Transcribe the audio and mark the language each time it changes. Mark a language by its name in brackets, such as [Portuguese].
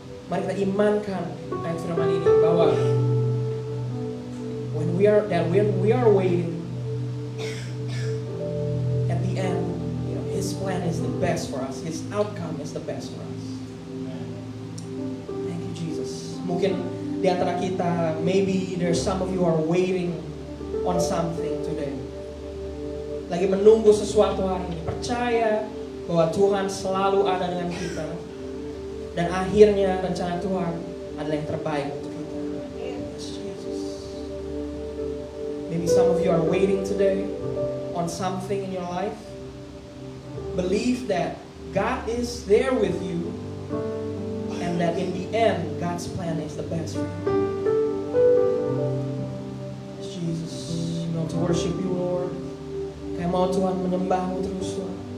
[Indonesian] Mari kita imankan ayat firman ini bahwa [English] when we are waiting, at the end, His plan is the best for us. His outcome is the best for us. Thank you, Jesus. [Indonesian] Mungkin di antara kita, [English] maybe there's some of you are waiting on something today. [Indonesian] Lagi menunggu sesuatu hari ini. Percaya bahwa Tuhan selalu ada dengan kita. Dan akhirnya rencana Tuhan adalah yang terbaik untuk kita. [English] Yes, Jesus. Maybe some of you are waiting today on something in your life. Believe that God is there with you, and that in the end, God's plan is the best for you. Jesus, we want to worship you, Lord. [Indonesian] Kaya mau Tuhan menyembahmu terus, Tuhan.